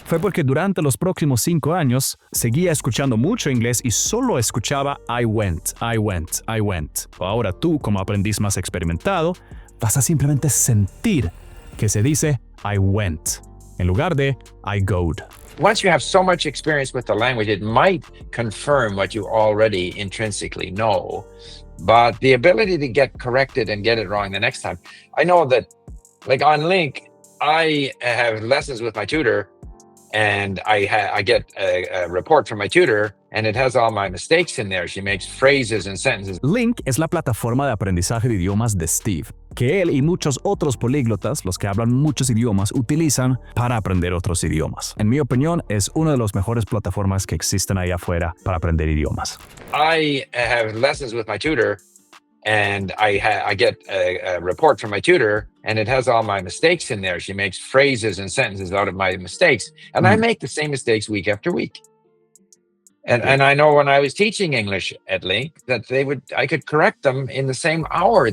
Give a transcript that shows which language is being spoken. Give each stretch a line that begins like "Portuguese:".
Spanish: Fue porque durante los próximos 5 años seguía escuchando mucho inglés y solo escuchaba
English: I went, I went, I went.
Spanish: Ahora tú, como aprendiz más experimentado, vas a simplemente sentir que se dice
English: I went
Spanish: en lugar de
English: I goed. Once you have so much experience with the language, it might confirm what you already intrinsically know. But the ability to get corrected and get it wrong the next time, I know that, like on Link, I have lessons with my tutor, and I get a report from my tutor, and it has all my mistakes in there. She makes phrases and sentences.
Spanish: Link es la plataforma de aprendizaje de idiomas de Steve, que él y muchos otros políglotas, los que hablan muchos idiomas, utilizan para aprender otros idiomas. En mi opinión, es una de las mejores plataformas que existen ahí afuera para aprender idiomas.
English: I have lessons with my tutor, and I get a report from my tutor, and it has all my mistakes in there. She makes phrases and sentences out of my mistakes, and I make the same mistakes week after week. And I know when I was teaching English at Link that I could correct them in the same hour.